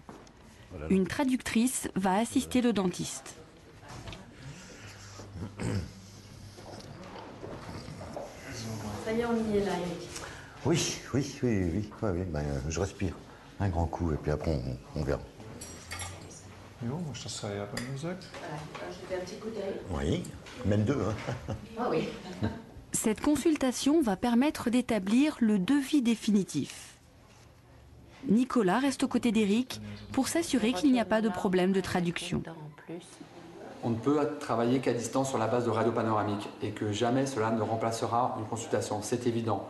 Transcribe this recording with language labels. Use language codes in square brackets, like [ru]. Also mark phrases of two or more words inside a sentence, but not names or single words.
[fr] Une traductrice va assister le dentiste. Ça y est, on y est là, Eric. Oui. Ben, je respire un grand coup et puis après on verra. [hu] Jó, most a szájába nézek. [fr] Je fais un petit coup d'œil. Oui, même deux. Hein. Ah oui. Cette consultation va permettre d'établir le devis définitif. Nicolas reste aux côtés d'Eric pour s'assurer qu'il n'y a pas de problème de traduction. On ne peut travailler qu'à distance sur la base de radio panoramique et que jamais cela ne remplacera une consultation, c'est évident.